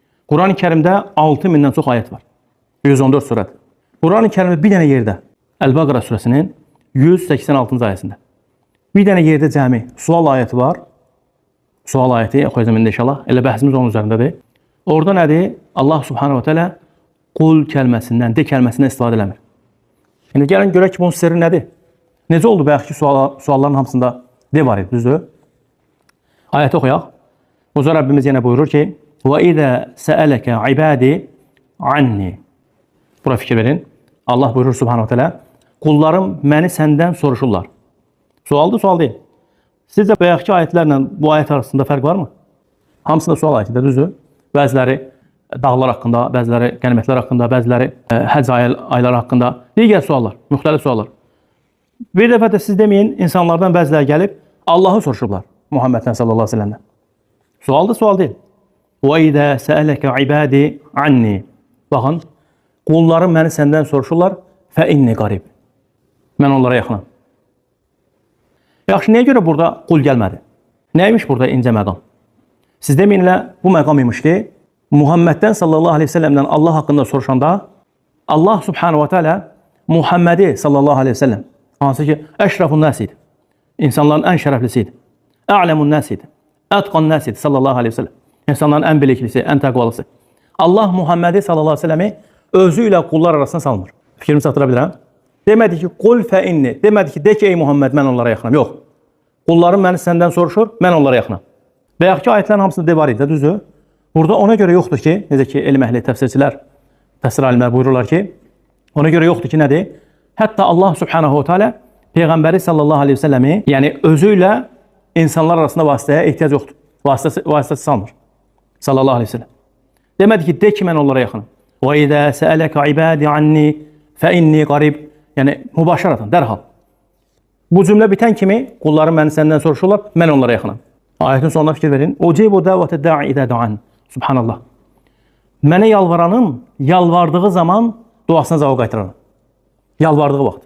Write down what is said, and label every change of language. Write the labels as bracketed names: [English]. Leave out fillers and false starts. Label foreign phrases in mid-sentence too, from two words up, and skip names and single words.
[Azerbaijani] Quran-ı Kərimdə 6000-dən çox ayət var. 114 surədir. Quran-ı Kərimdə bir dənə yerdə Əl-Bəqərə surəsinin 186-cı ayəsində bir dənə yerdə cəmi sual ayəti var. Sual ayəti oxuyacağım indi inşallah. Elə bəhsimiz onun üzərindədir. Orada nədir? Allah [Arabic] سبحانه وتعالى [Azerbaijani] qul kəlməsindən, de kəlməsindən istifadə eləmir. Yəni gəlin görək ki, bunun sirri nədir? Necə oldu bəyəxki sualların hamısında de var idi, düzdür? Ayəti oxuyaq. Uca Rəbbimiz yenə buyurur ki: [Arabic] "وإذا سألك عبادي عني." [Azerbaijani] Bura fikir verin. Allah buyurur [Arabic] سبحانه وتعالى, [Azerbaijani] qullarım məni səndən soruşurlar. Sualdır, sual deyil. Sizcə bayaqki ayətlərlə bu ayət arasında fərq varmı? Hamısında sual ayətidir, düzdür? Bəziləri dağlar haqqında, bəziləri qənimətlər haqqında, bəziləri həcc ayları haqqında, digər suallar, müxtəlif suallar. Bir dəfə də siz deməyin, insanlardan bəziləri gəlib Allahı soruşublar Muhammeddən [Arabic] صلى الله عليه وسلم. [Azerbaijani] Sualdır, sual deyil. [Arabic] وَاِذَا سَأَلَكَ عِبَادِ عَنِّي [Azerbaijani] Baxın, qullarım məni səndən soruşurlar, [Arabic] فَاِنِّي قريب. [Azerbaijani] Mən onlara yaxınam. Yaxşı, nəyə görə burada qul gəlmədi? Nəymiş burada incə məqam? Siz deməyinlə bu məqam imiş ki, Muhammeddən [Arabic] صلى الله عليه وسلم [Azerbaijani] Allah haqqında soruşanda Allah [Arabic] سبحانه وتعالى [Azerbaijani] Muhammedi [Arabic] صلى الله عليه وسلم [Azerbaijani] hansı ki [Arabic] أشرف الناس [Azerbaijani] idi. İnsanların ən şərəflisi idi. [Arabic] أعلم الناس idi. أتقى الناس [Azerbaijani] idi [Arabic] صلى الله عليه وسلم. [Azerbaijani] İnsanların ən biliklisi, ən təqvalısı. Allah Muhammedi [Arabic] صلى الله عليه وسلم [Azerbaijani] özü ilə qullar arasına salmır. Fikrimi çatdıra bilirəm. Demədi ki, [Arabic] قل فإني. [Azerbaijani] Demədi ki, de ki, ey Muhammed, mən onlara yaxınam. Yox. Qullarım məni səndən soruşur, mən onlara yaxınam. Bəyəxki ayətlərin hamısında de var idi, düzdür? Burada ona görə yoxdur ki, necə ki, elm əhli təfsirçilər, təfsir alimlər buyururlar ki, ona görə yoxdur ki, nədir? Hətta Allah [Arabic] سبحانه وتعالى [Azerbaijani] Peyğəmbəri [Arabic] صلى الله عليه وسلم, [Azerbaijani] yəni özü ilə insanlar arasında vasitəyə ehtiyac yoxdur. Vasitəsi salmır. [Arabic] صلى الله عليه وسلم. [Azerbaijani] Demədi ki, de ki, mən onlara yaxınam. [Arabic] وَاِذَا سَأَلَكَ عِبَادِ عَنِّي فَاِنِّي qarib. [Azerbaijani] Yəni, mübaşəratan, dərhal. Bu cümlə bitən kimi, qullarım məni səndən soruşurlar, mən onlara yaxınam. Ayətin sonuna fikir verin. [Arabic] أجيب دعوة الداع إذا دعان. [Azerbaijani] Subhanallah. Mənə yalvaranın, yalvardığı zaman duasına cavab qaytıraram. Yalvardığı vaxt.